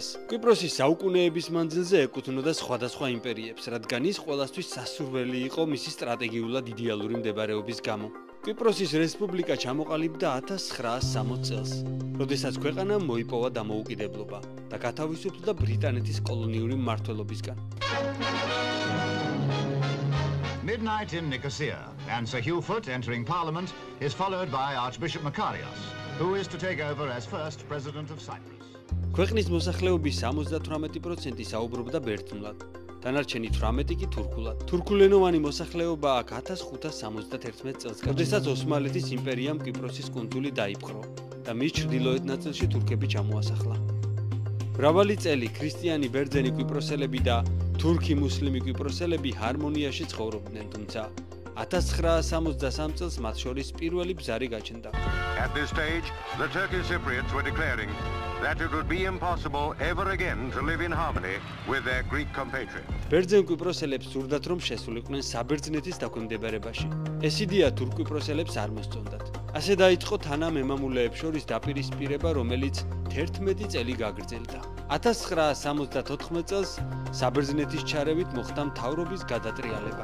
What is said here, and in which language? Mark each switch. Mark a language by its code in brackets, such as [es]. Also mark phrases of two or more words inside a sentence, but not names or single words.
[ka] კვიპროსის საუკუნეების მანძილზე ეკუთვნოდა სხვადასხვა იმპერიებს, რადგან ის ყველასთვის სასურველი იყო მისი სტრატეგიულად იდეალური მდებარეობის გამო. კვიპროსის რესპუბლიკა ჩამოყალიბდა 1960 წელს, როდესაც ქვეყანამ მოიპოვა დამოუკიდებლობა და გათავისუფლდა ბრიტანეთის კოლონიური მმართველობისგან. [en] Midnight in Nicosia, and Sir Hugh Foot entering Parliament is followed by Archbishop Makarios, who is to take over as first President of Cyprus. [ka] ქვეყნის მოსახლეობის 78% საუბრობდა ბერძნულად, დანარჩენი 18% კი თურქულად. თურქულენოვანი მოსახლეობა აქ 1571 წელს, როდესაც ოსმალეთის იმპერიამ კვიპროსის კუნძული დაიპყრო და მის ჩრდილოეთ ნაწილში თურქები ჩამოასახლა. მრავალი წელი ქრისტიანი ბერძენი კვიპროსელები და თურქი მუსლიმი კვიპროსელები ჰარმონიაში ცხოვრობდნენ, თუმცა 1963 წელს მათ შორის პირველი ბზარი გაჩნდა. [en] At this stage, the Turkish Cypriots were declaring that it would be impossible ever again to live in harmony with their Greek compatriots. [ka] ბერძენ კვიპროსელებს სურდათ რომ შესულიყვნენ საბერძნეთის დაქვემდებარებაში. ეს იდეა თურქ კვიპროსელებს არ მოსწონდათ. ასე დაიწყო თანამემამულეებს შორის დაპირისპირება, რომელიც 11 წელი გაგრძელდა. 1974 წელს საბერძნეთის ჩარევით მოხდა მთავრობის გადატრიალება.